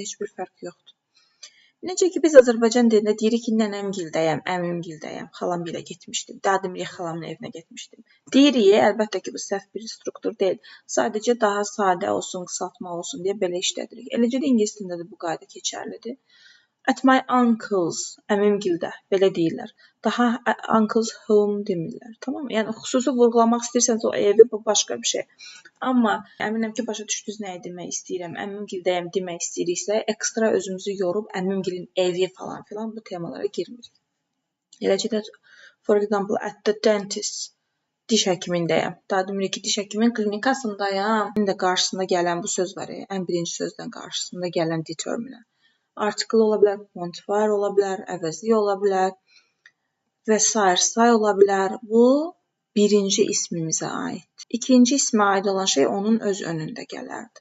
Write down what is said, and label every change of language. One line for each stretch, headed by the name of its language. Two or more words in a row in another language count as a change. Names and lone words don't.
Azerbaijani: Heç bir fərq yoxdur. Necə ki, biz Azərbaycan dilində deyirik ki, nənəmgildəyəm, əmimgildəyəm, xalamgilə getmişdim, daha deyirik xalamın evinə getmişdim. Deyirik, əlbəttə ki, bu səhv bir struktur deyil. Sadəcə daha sadə olsun, qısaltma olsun deyə belə işlədirik. Eləcə də ingilis dilində də bu qayda keçərlidir.
English: At my uncle's,
Azerbaijani: əmimgildə belə deyirlər. Daha
English: uncle's home
Azerbaijani: demirlər. Tamam mı? Yəni xüsusi vurğulamaq istəyirsənsə o evi, bu başqa bir şey. Amma əminəm ki, başa düşdünüz nəyi demək istəyirəm. Əmimgildəyəm demək istəyiriksə, ekstra özümüzü yorub əmimgilin evi falan filan bu temalara girmirik. Eləcə də
English: for example, at the dentist,
Azerbaijani: diş həkimindəyəm. Daha demirik ki, diş həkimin klinikasındayam. İndi qarşısında gələn bu söz var, ən birinci sözdən qarşısında gələn determinant. Article ola bilər, quantifier ola bilər, əvəzli ola bilər və say ola bilər. Bu birinci ismimizə aid. İkinci ismə aid olan şey onun öz önündə gələrdi.